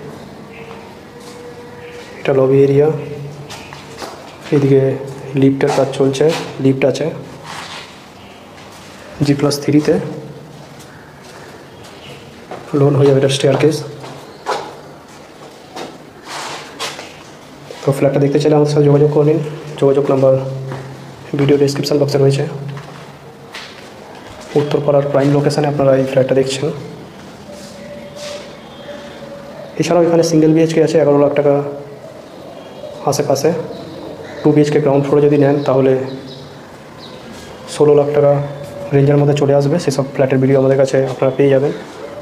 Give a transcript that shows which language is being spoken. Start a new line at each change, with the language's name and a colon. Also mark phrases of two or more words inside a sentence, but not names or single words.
Bangla: এটা লবি এরিয়া এদিকে লিফটের কাজ চলছে লিফট আছে G+3 লোন হয়ে যাবে এটা স্টেয়ারকেস তো ফ্ল্যাটটা দেখতে চাইলে আমাদের সাথে যোগাযোগ করে নিন যোগাযোগ নাম্বার
English: video description
Bangla: বক্সে রয়েছে উত্তরপাড়ার প্রাইম লোকেশনে আপনারা এই ফ্ল্যাটটা দেখছেন এছাড়াও এখানে
English: single BHK
Bangla: আছে 11 লাখ টাকা আশেপাশে 2 বিএইচকে
English: ground floor
Bangla: যদি নেন তাহলে 16 লাখ টাকা রেঞ্জের মধ্যে চলে আসবে সেসব ফ্ল্যাটের ভিডিও আমাদের কাছে আপনারা পেয়ে যাবেন।